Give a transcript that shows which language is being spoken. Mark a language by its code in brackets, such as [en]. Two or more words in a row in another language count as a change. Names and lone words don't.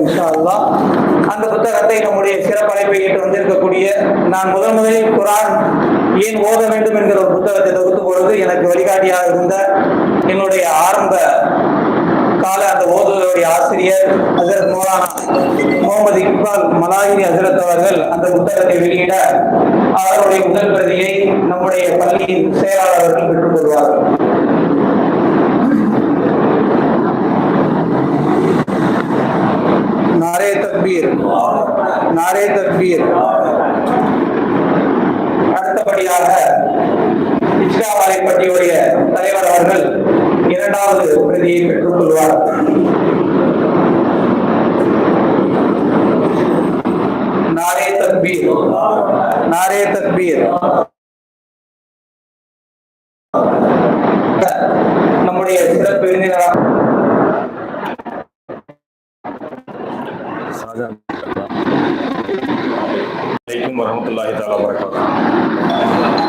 [ar] إن شاء الله [ta] அந்த புத்தகத்தை நம்முடைய சிறப்பழைப்பை ஏற்று வந்திருக்கக்கூடிய நான் முதலில் குர்ஆன் ஏன் ஓத வேண்டும் என்கிற ஒரு புத்தகத்தை தொகுத்த பொழுது எனக்கு வழிகாட்டியாக இருந்த என்னுடைய ஆரம்ப கால அந்த ஓதுவருடைய ஆசிரியர் ஹஜ்ரத் மௌலானா முகமது இக்பால் மலாஹிரி ஹஜ்ரத் அவர்கள் அந்த புத்தகத்தை வெளியிட அவருடைய முதல் பிரதியை நம்முடைய பள்ளியின் செயலாளர்கள் பெற்றுக் கொள்வார்கள். [ur] نعرۂ تکبیر، نعرۂ تکبیر. [ta] அடுத்தபடியாக இஸ்லா வாழைப்பட்டியுடைய தலைவர் அவர்கள் 2வது பிரதியை பெற்றுக் கொள்வார். [ur] نعرۂ تکبیر، نعرۂ تکبیر. [ta] நம்முடைய சிறப்பு விருந்தினர் [ar] ورحمة الله تعالى وبركاته.